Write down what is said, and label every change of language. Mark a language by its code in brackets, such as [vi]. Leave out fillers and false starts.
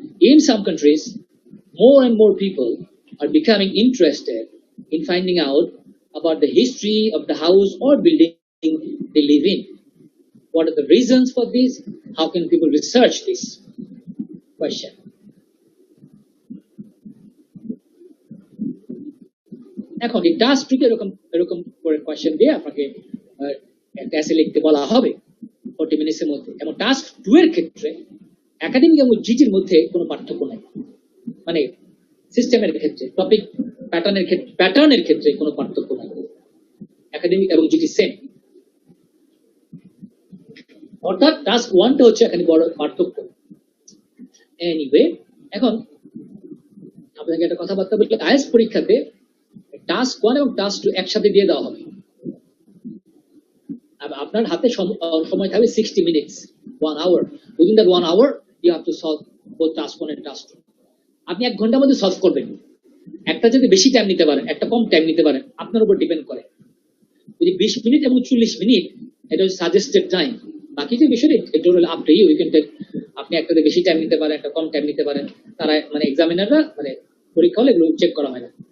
[en] In some countries, more and more people are becoming interested in finding out about the history of the house or building they live in. What are the reasons for this? How can people research this question? [bn] এখন এই task 2 এরকম করে question দিয়ে আপনাকে একটা এসে লিখতে বলা হবে 40 মিনিটের মধ্যে। এবং টাস্ক 2 এর ক্ষেত্রে একাডেমিক এবং জিডির মধ্যে কোনো পার্থক্য নাই, মানে সিস্টেমের ক্ষেত্রে, টপিক প্যাটার্নের ক্ষেত্রে কোনো পার্থক্য নাই। একাডেমিক এবং জিডি সেম। অর্থাৎ টাস্ক 1টা হচ্ছে এখানে বড় পার্থক্য। এনিওয়ে, এখন আপনাকে একটা কথাবার্তা বলি, আইএলটিএস পরীক্ষাতে টাস্ক 1 এবং টাস্ক 2 একসাথে দিয়ে দেওয়া হবে। আপনার হাতে সময় থাকবে 60 minutes, [en] 1 hour. Within that 1 hour, you have to solve both task 1 and task 2. [bn] আপনি 1 ঘন্টার মধ্যে সলভ করবেন। একটা যদি বেশি টাইম নিতে পারেন, একটা কম টাইম নিতে পারেন, আপনার উপর ডিপেন্ড করে। যদি 20 মিনিট এবং 40 মিনিট, এটা হচ্ছে সাজেস্টেড টাইম। বাকি যে বিষয় এটা হলো [en] Up to you. You can take, [bn] আপনি একটাতে বেশি টাইম নিতে পারেন, একটা কম টাইম নিতে পারেন। তারা মানে এক্সামিনাররা মানে পরীক্ষা হলে এগুলো চেক করা হয় না।